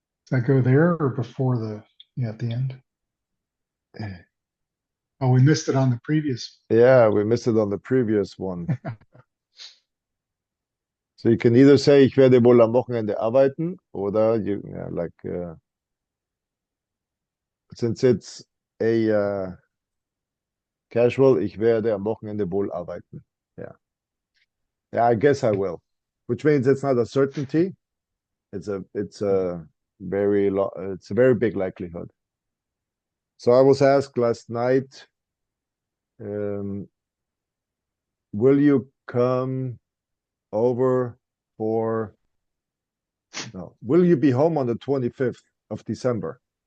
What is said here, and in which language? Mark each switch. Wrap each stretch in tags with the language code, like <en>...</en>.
<en>Does that go there or before at the end? Oh, we missed it on the previous. Yeah, we missed it on the previous one. So you can either say,</en> <de>ich werde wohl am Wochenende arbeiten,</de> <en>oder since it's a casual,</en> <de>ich werde am Wochenende wohl arbeiten.</de> <en>Yeah. Yeah, I guess I will. Which means it's not a certainty. It's a very big likelihood. So I was asked last night, um, will you come over for no, will you be home on the 25th of December?</en>